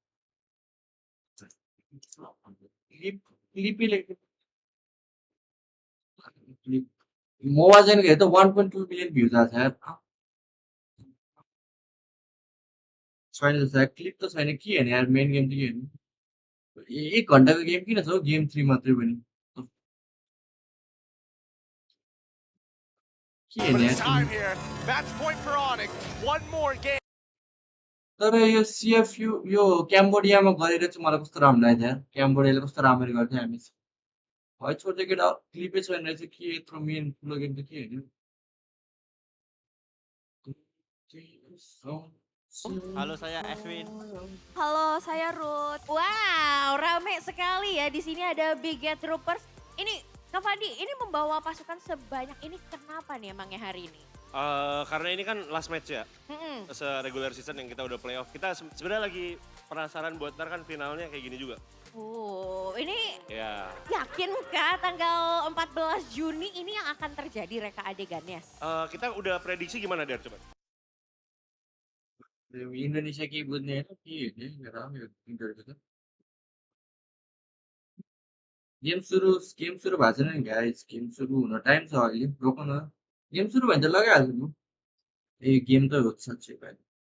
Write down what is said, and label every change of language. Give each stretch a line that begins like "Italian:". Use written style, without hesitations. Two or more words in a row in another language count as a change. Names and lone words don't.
Nepali: क्लिपले क्लिप मोबाइल हेर्दा 1.2
English: million views
Nepali: आएको छ यार छैन जस्तो क्लिप त छैन के हेर्ने यार
English: main game
Nepali: त के हेर्नु 1 घन्टाको गेम किन छ हौ गेम 3 मात्रै पनि के
English: But
Nepali: हेर्ने
English: it's
Nepali: यार
English: time here. Match point for Onic. One more game.
Nepali: तर यो सिएफयु यो क्याम्बोडियामा गरेर चाहिँ मलाई कस्तो राम्रो लाग्यो यार क्याम्बोडियाले कस्तो राम्ररी गर्थ्यो हामी है छोड्दै केटा क्लिपै छैन रहेछ के यत्रो मेन ठुलो गेम त के हेर्नु
Indonesian: Halo, saya Edwin. Halo, saya Ruth. Wow, rame sekali ya. Di sini ada Big Get Troopers. Ini, Kak Fandi, ini membawa pasukan sebanyak ini kenapa nih emangnya hari ini? Karena ini kan
English: last match
Indonesian: ya, Mm-mm.
English: regular season
Indonesian: yang kita udah playoff. Kita sebenarnya lagi penasaran buat ntar kan finalnya kayak gini juga. Ini Ya, yakin kah tanggal 14 Juni ini yang akan terjadi reka adegannya? kita udah prediksi gimana Der coba?
Nepali: इन्डोनेसिया केही बुझ्ने होइन के हेर्ने हेर यो इन्टरभ्यू त गेम सुरु भएको छैन नि
English: guys game
Nepali: सुरु हुन टाइम छ अहिले रोक्नु न गेम सुरु भयो भने त लगाइहाल्छु म ए गेम त हो साँच्चै भाइ